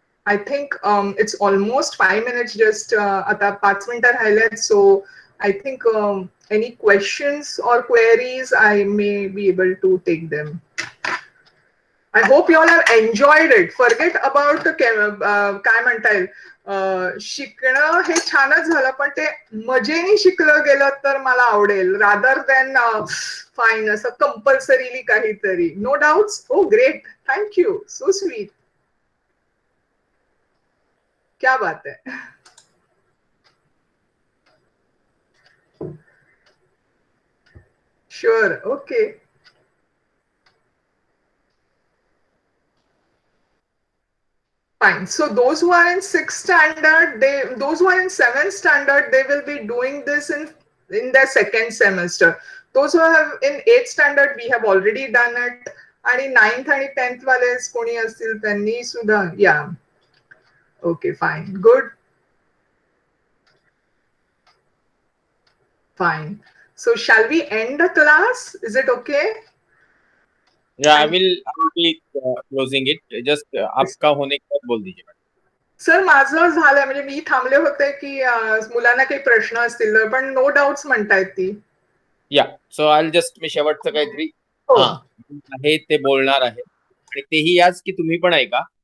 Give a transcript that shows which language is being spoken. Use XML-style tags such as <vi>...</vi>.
<en>I think it's almost 5 minutes, just</en> <mr>आता 5 मिनिटं राहिलेत.</mr> <en>So I think any questions or queries I may be able to take them. I hope you all have enjoyed it. Forget about the</en> <mr>काय म्हणता येईल, शिकणं हे छानच झालं, पण ते मजेने शिकलं गेलं तर मला आवडेल,</mr> <en>rather than fine</en> <mr>असं कंपल्सरीली काहीतरी.</mr> <en>No doubts? Oh great, thank you, so sweet.</en> <hi>क्या बात है.</hi> <en>Sure, okay. Fine. So those who are in 6th standard, those who are in 7th standard, they will be doing this in their 2nd semester. Those who have in 8th standard, we have already done it.</en> <mr>आणि 9th आणि 10th वाले कोणी असतील त्यांनी सुद्धा, yeah.</mr> <en>Okay, fine. Good. Fine. So shall we end the class? Is it okay? Yeah, I will be closing it.</en> <hi>Just आपका होने के बाद बोल दीजिए.</hi> <mr>सर माझं झालंय, म्हणजे मी थांबले होते की मुलांना काही प्रश्न असतील पण</mr> <en>no doubts</en> <mr>म्हणतायत ती.</mr> <en>yeah so I just</en> <mr>मी शेवटचं काहीतरी आहे ते बोलणार आहे आणि तेही याच की तुम्ही पण ऐका.</mr>